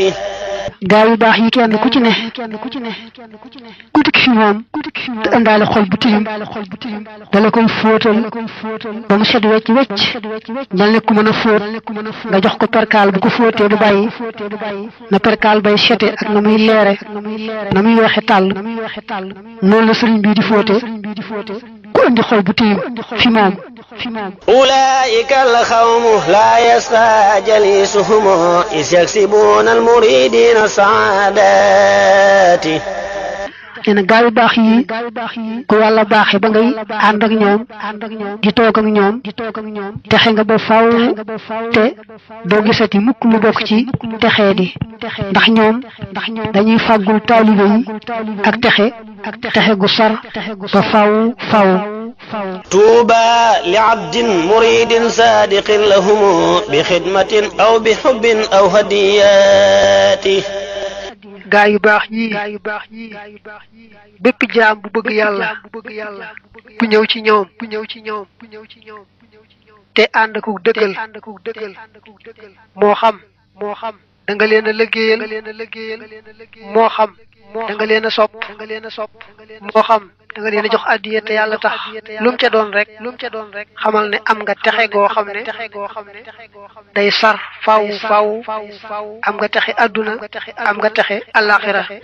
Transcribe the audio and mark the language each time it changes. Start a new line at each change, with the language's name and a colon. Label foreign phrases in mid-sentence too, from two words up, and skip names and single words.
Wolof: gaa yu baax yi kenn ku ci ne ku dikk fi moom te indaale xol bu tilim dala koy fóotal ba mu set wecc mel ne ku mën a fóot nga jox ko perkaal bu ko fóotee du bàyyi na perkaal bay sete ak na muy leere na muy weexe tàll noonu la sëriñ bii di fóote ku indi xol bu tiim fi moom
Arabic: أولئك القوم لا يسقى جليسهم إذ يكسبون المريدين السعادات
Wolof: nee na gaa yu baax yi ku yàlla baaxee ba ngay ànd ak ñoom di toog ak ñoom texe nga ba faaw te doo gisati mukk lu bokk ci texee di ndax ñoom dañuy fàggul taalibe yi ak texe gu sar ba faaw
Arabic: طوبى لعبد مريد صادق لهم بخدمة أو بحب أو هديات
Wolof: gaa yu baax ñii bépp jaam bu bëgg yàlla bu ñëw ci ñoom te ànd ak dëggal moo xam da nga leen a liggéeyal moo xam da nga leen a sopp moo xam da nga leen a jox addiya te yàlla tax lu mu ca doon rek xamal ne am nga texe goo xam ne day sar faw am nga texe adduna am nga texe alaxira